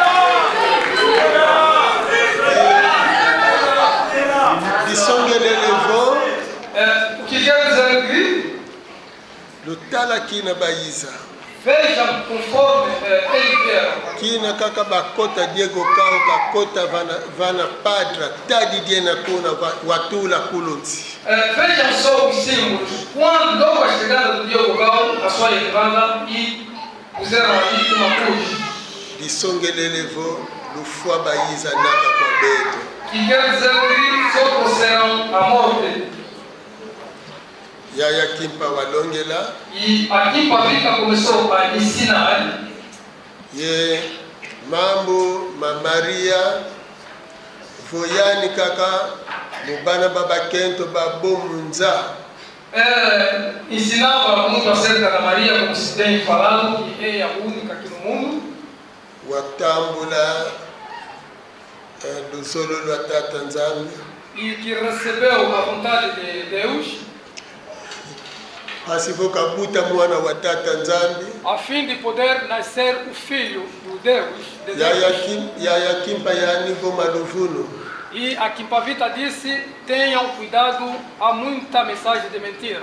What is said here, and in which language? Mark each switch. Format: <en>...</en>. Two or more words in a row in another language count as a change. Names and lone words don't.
<kg>Disongele levo lutala kina bayiza</kg> <pt>Vejam conforme eles vieram.</pt> <kg>kina kaka bakota Diego kao kakota vana padra tadi diena kuna watula kulunzi</kg> <pt>Vejam só os símbolos. Quando logo a chegada do Diogo Gal, a sua entrada, e puseram aqui uma cruz.</pt> <kg>disongelelevo lufua bayiza naka kwa beto</kg> <pt>Que quer dizer que só trouxeram a morte.</pt> <kg>yaya kimpa walongela</kg> <pt>E aqui Pavika começou a ensinar.</pt> <kg>ye mambo mamaria voyani kaka mubana baba kento babomunza</kg> <pt>Ensinava muito acerca da Maria, como se tem falado, que é a única aqui no mundo.</pt> <kg>watambula lusolo lwa tata nzambe</kg> <pt>E que recebeu a vontade de Deus,</pt> <kg>asivo kabuta mwana wa tata nzambe</kg> <pt>a fim de poder nascer o filho do Deus. De Deus.</pt> <kg>yaya kimpa yani goma luvuno</kg> <pt>E a Kimpavita disse: tenham cuidado, há muita mensagem de mentira.</pt>